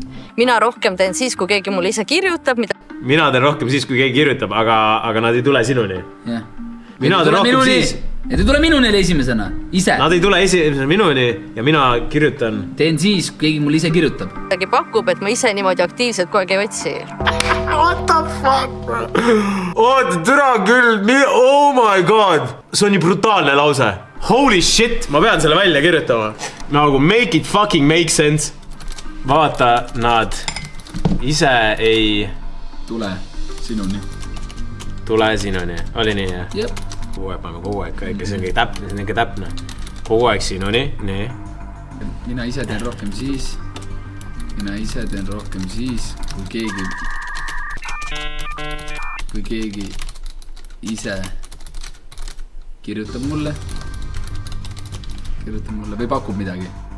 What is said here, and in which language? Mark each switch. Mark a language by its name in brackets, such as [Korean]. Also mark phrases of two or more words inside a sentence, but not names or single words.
[Estonian] Mina rohkem teen siis, kui keegi mulle ise kirjutab. Mina teen rohkem siis, kui keegi kirjutab, aga nad ei tule sinuni. Mina teen rohkem siis. Nad ei tule minuni esimesena, ise. Nad ei tule esimesena minuni ja mina kirjutan. Teen siis, kui keegi mulle ise kirjutab. Midagi pakub, et ma ise niimoodi aktiivselt kogu aeg ei otsi. [English] What the fuck, bro? [Estonian] Oota, türa küll, [English] oh my god. [Estonian] See on nii brutaalne lause. [English] Holy shit, [Estonian] ma pean selle välja kirjutama. [English] Nagu make it fucking make sense. [Estonian] Vaata, nad ise ei... Tule sinuni. Tule sinuni, oli nii, jah? Jep. Kogu aeg, see on kõige täpne. Kogu aeg sinuni, nii. Mina ise teen rohkem siis, kui keegi ise kirjutab mulle või pakub midagi.